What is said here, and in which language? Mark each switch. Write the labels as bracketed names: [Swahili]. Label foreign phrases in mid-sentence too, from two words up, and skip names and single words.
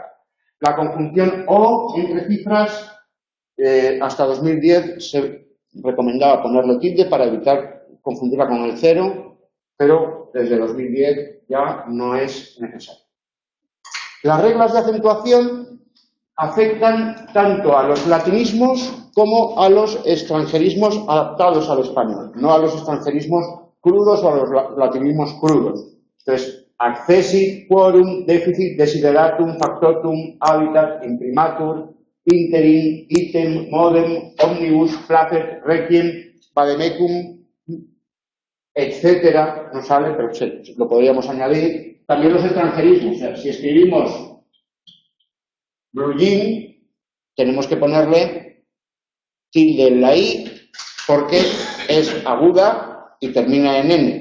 [Spanish] La conjunción o entre cifras, hasta 2010 se recomendaba ponerle tilde para evitar confundirla con el cero, pero desde 2010 ya no es necesario. Las reglas de acentuación afectan tanto a los latinismos como a los extranjerismos adaptados al español, no a los extranjerismos crudos o a los latinismos crudos. Entonces, [Latin] accessit, quorum, deficit, desideratum, factotum, habitat, imprimatur interim, item, modem, omnibus, placet, requiem, vademecum, [Spanish] etcétera, no sale, pero lo podríamos añadir. También los extranjerismos, o sea, si escribimos [English] blue jean, [Spanish] tenemos que ponerle tilde en la i, porque es aguda y termina en n.